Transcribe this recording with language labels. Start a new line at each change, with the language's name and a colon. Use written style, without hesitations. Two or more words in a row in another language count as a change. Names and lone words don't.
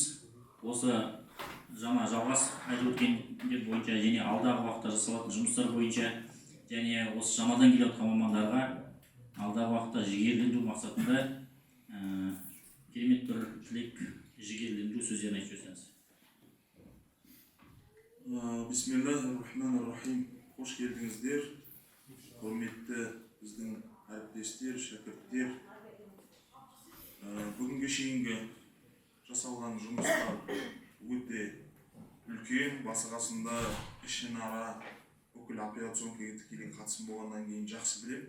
Kazakh: Осы жаңа Жалғыз айтып өткендер бойынша және алдағы уақытта жасалатын жұмыстар бойынша және осы жаңадан келе жатқан мамандарға алдағы уақытта жігерлендіру мақсатында керемет бір тілек жігерлендіру сөздерін айтып жіберсеңіз.
Arabic: بسم الله الرحمن الرحيم.
Kazakh: Қош келдіңіздер. Құрметті біздің әріптестер, шәкірттер. Бүгінге шейінгі жасалған жұмыстар өте үлкен, басы қасында ішінара бүкіл операционкаға тікелей қатысым болғаннан кейін жақсы білемін.